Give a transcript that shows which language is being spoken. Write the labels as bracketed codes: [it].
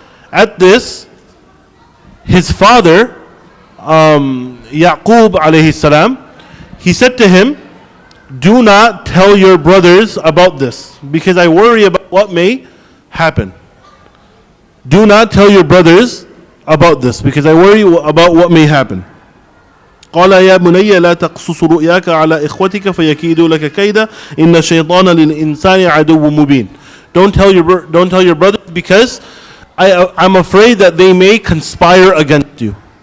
[en] At this, his father, Yaqub alayhi salam, he said to him, "Do not tell your brothers about this, because I worry about what may happen. Do not tell your brothers about this, because I worry about what may happen." [ar] قال يا بني لا تقصص رؤياك على إخوتك فيكيدوا لك كيدا إن الشيطان للإنسان عدو مبين. [en] Don't tell your brothers, because I'm afraid that they may conspire against you.